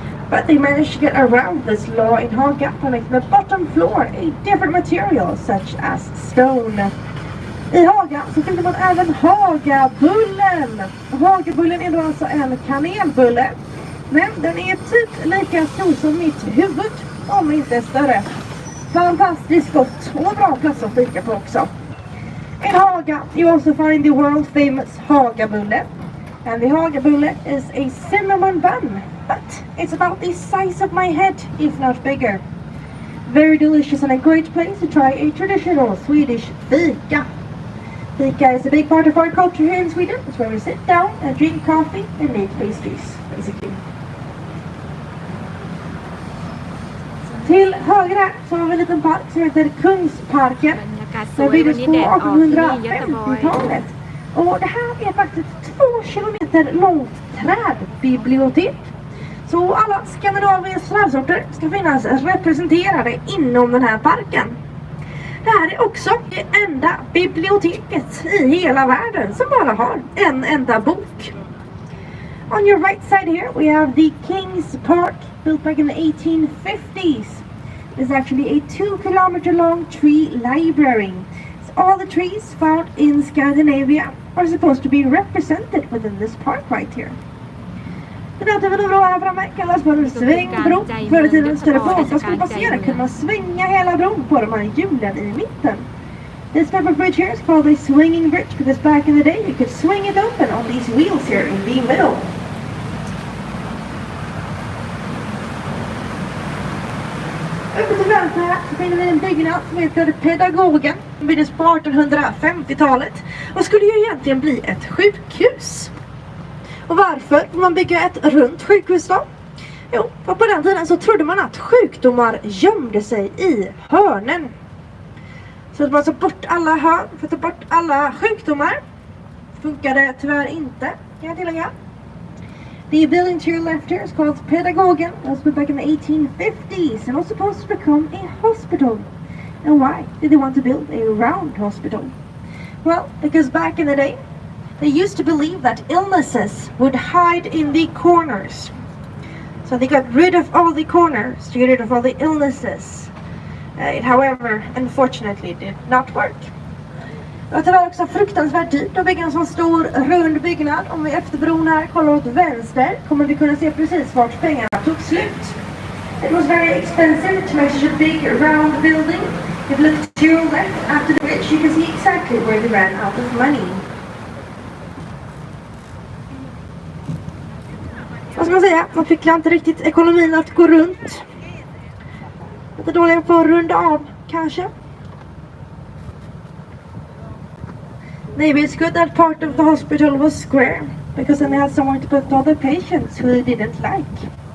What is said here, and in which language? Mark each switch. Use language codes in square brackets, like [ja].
[en] But they managed to get around this law in Haga by making the bottom floor a different material such as stone. [sv] I Haga så finner man även Hagabullen. Hagabullen är då alltså en kanelbulle. Men den är typ lika stor som mitt huvud, om inte större. Fantastiskt gott och bra plats att fika på också. [en] In Haga, you also find the world famous Hagabulle. And the Hagabulle is a cinnamon bun, but it's about the size of my head, if not bigger. Very delicious and a great place to try a traditional Swedish fika. Fika is a big part of our culture here in Sweden. It's where we sit down and drink coffee and eat pastries, basically. [sv] Till höger här så har vi en liten park som heter Kungsparken. Den byggdes på 1850-talet. Och det här är faktiskt 2 kilometer långt trädbibliotek. Så alla Skandinaviens trädsorter ska finnas representerade inom den här parken. Det här är också det enda biblioteket i hela världen som bara har en enda bok. [en] On your right side here we have the King's Park, built back in the 1850s. It's actually a 2 kilometer long tree library. So all the trees found in Scandinavia are supposed to be represented within this park right here. [sv] Den här typen av bro här framme kallas för svängbro. Förr i tiden större båtar skulle passera kunde man svänga hela bron på de här hjulen i mitten. [en] This type of bridge here is called a swinging bridge because back in the day you could swing it open on these wheels here in the middle. [sv] Uppe till vänster här så finner vi en byggnad som heter Pedagogen. Den byggdes på 1850-talet och skulle ju egentligen bli ett sjukhus. Och varför vill man bygga ett runt sjukhus då? Jo, för på den tiden så trodde man att sjukdomar gömde sig i hörnen. Så att man tog bort alla hörn för att ta bort alla sjukdomar. Funkade tyvärr inte, kan jag tillägga. [en] The building to your left here is called Pedagogen. It was built back in the 1850s and was supposed to become a hospital. And why did they want to build a round hospital? Well, because back in the day, they used to believe that illnesses would hide in the corners. So they got rid of all the corners to get rid of all the illnesses. It, however, unfortunately did not work. [sv] Det var också fruktansvärt dyrt att bygga en sån stor rund byggnad. Om vi efter bron här kollar åt vänster kommer vi kunna se precis vart pengarna tog slut. [en] It was very expensive to make such a big round building. If you look to your left after the bridge you can see exactly where they ran out of money. [sv] Vad ska man säga? Man fick inte riktigt ekonomin att gå runt. Lite dåliga på att runda av kanske. [en] Maybe it's good that part of the hospital was square, because then they had somewhere to put all the patients who they didn't like.